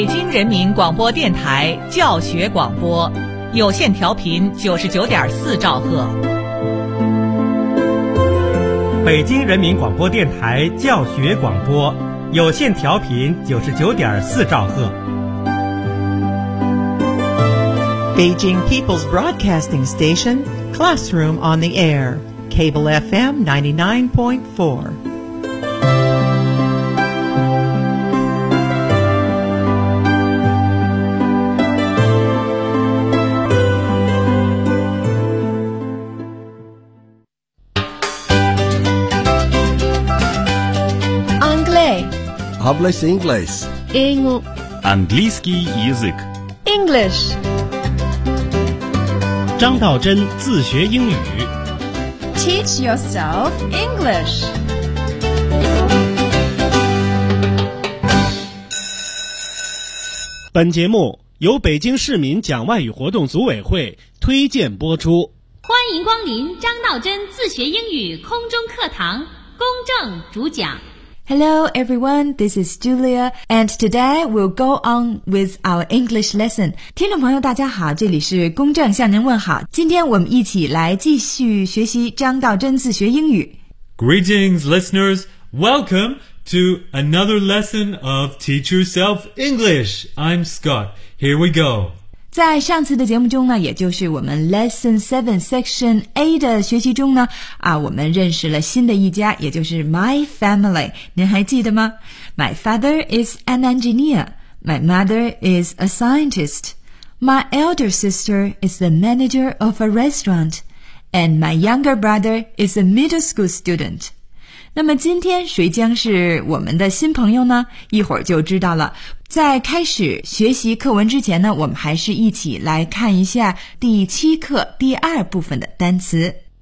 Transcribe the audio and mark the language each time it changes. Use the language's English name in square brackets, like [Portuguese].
[Chinese] 人民广播电台教学广播，有线调频99.4兆赫。北京人民广播电台教学广播，有线调频99.4兆赫。 [English] Beijing People's Broadcasting Station, Classroom on the Air, Cable FM 99.4. English. [Spanish] Hablas inglés. [Russian] Английский язык. [English] English. [Chinese] 张道真自学英语 [English] Teach yourself English. [Chinese] 本节目由北京市民讲外语活动组委会推荐播出。欢迎光临张道真自学英语空中课堂，公正主讲。 [English] Hello everyone, this is Julia, and today we'll go on with our English lesson. [Chinese] 听众朋友大家好，这里是公正向您问好。今天我们一起来继续学习张道真自学英语。 [English] Greetings listeners, welcome to another lesson of Teach Yourself English. I'm Scott, here we go. [Chinese] 在上次的节目中呢，也就是我们 Lesson 7 Section A 的学习中呢，我们认识了新的一家，也就是 [English] My Family. [Chinese] 您还记得吗？ [English] My father is an engineer. My mother is a scientist. My elder sister is the manager of a restaurant. And my younger brother is a middle school student. [Chinese] 那么今天谁将是我们的新朋友呢？一会儿就知道了。在开始学习课文之前呢，我们还是一起来看一下第七课第二部分的单词。